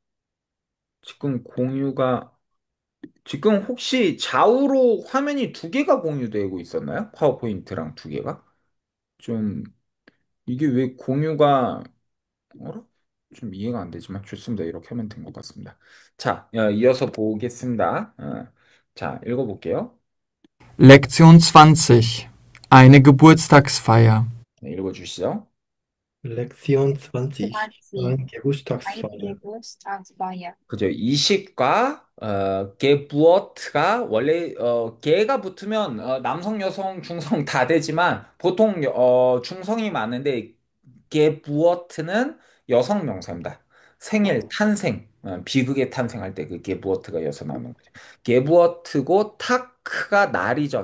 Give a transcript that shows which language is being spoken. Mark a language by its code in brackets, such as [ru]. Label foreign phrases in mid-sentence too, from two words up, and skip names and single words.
[ko] 지금 공유가 지금 혹시 좌우로 화면이 두 개가 공유되고 있었나요? 파워포인트랑 두 개가? 좀 이게 왜 공유가 어라? 좀 이해가 안 되지만 좋습니다. 이렇게 하면 된 것 같습니다. 자, 이어서 보겠습니다. 자, 읽어볼게요. [de] Lektion 20. Eine Geburtstagsfeier. [ko] 네, 읽어주시죠. [de] Lektion 20. 20. Ein Eine Geburtstagsfeier. Geburtstagsfeier. [ko] 그죠. 이식과 게부어트가 원래 게가 붙으면 남성, 여성, 중성 다 되지만 보통 중성이 많은데 게부어트는 여성 명사입니다. 생일, 어, 탄생. 비극의 탄생할 때 그 게부어트가 여기서 나오는 거죠. 게부어트고 타크가 날이죠.